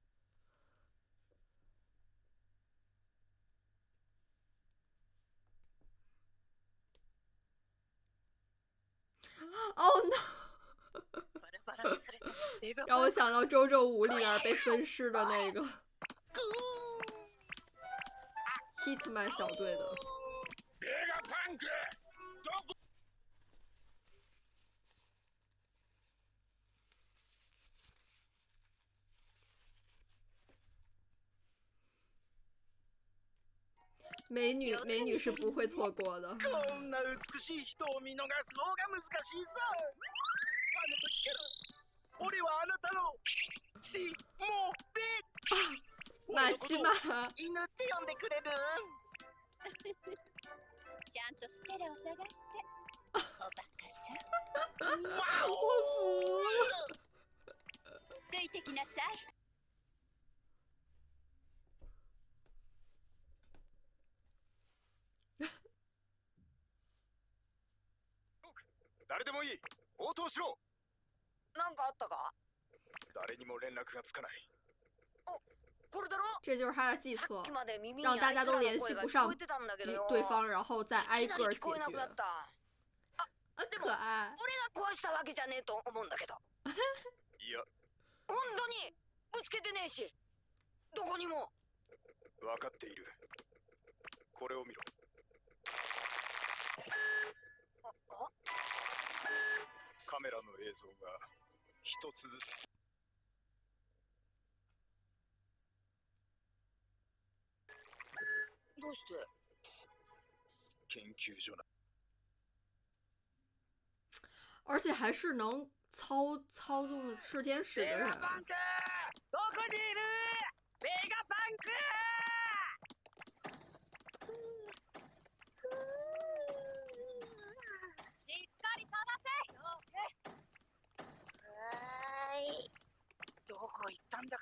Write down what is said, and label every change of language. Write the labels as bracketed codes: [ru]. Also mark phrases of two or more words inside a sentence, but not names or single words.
[zh] 哦 no！让我想到《周周五》里面被分尸的那个 Hitman 小队的。 [ja] ベガパンクどこ？ [zh] 美女是不会错过的。 [ja] こんな美しい人を見逃す方が難しいさ。あの時から俺はあなたのしもべ。 [zh] 马奇马， [ja] 犬って呼んでくれる？ちゃんとステラを探して。おバカさん。 [zh] 我服了。 [ja] ついてきなさい。誰でもいい。応答しろ。なんかあったか？誰にも連絡がつかない。これだろ？ [zh] 这就是他的计策 [ja] さっきまで耳に [zh] 让大家都联系不上 [ja] あいつらの声が聞こえてたんだけどよ。 [zh] 对方，然后再挨个解 [ja] いきなり聞こえなくなっ [zh] 决。 [ja] た。でも可愛。俺が壊したわけじゃねえと思うんだけど。いや、本当にぶつけてねえし、どこにも。分かっている。これを見ろ。カメラの映像が一つずつ。どうして？研究所な。 [zh] 而且还是能操纵炽天使的人。 [ja] どこにいる？ベガパンク！しっかり探せ。はーい。どこ行ったんだか。